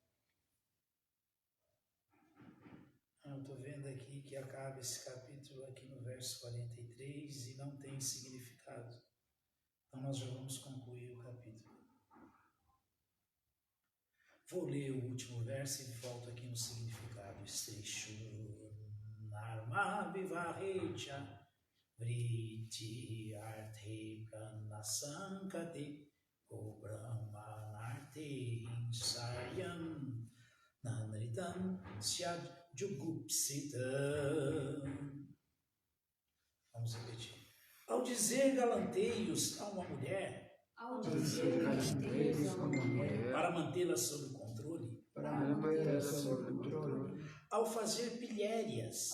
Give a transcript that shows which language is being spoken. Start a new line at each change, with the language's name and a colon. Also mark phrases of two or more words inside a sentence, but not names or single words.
Portuguese: Eu estou vendo aqui que acaba esse capítulo aqui no verso 43 e não tem significado. Então nós já vamos concluir o capítulo. Vou ler o último verso e volto aqui no significado.
Sanskrit: स्त्रीषु नर्म विवाहे च वृत्ति अर्थे प्राणसङ्कटे गो ब्राह्मणार्थे हिंसायां नानृतं स्यात् जुगुप्सिता.
Portuguese: Vamos repetir. Ao dizer galanteios a uma mulher, ao dizer galanteios a uma mulher, para mantê-la sob controle, Para manter sob controle, ao fazer pilhérias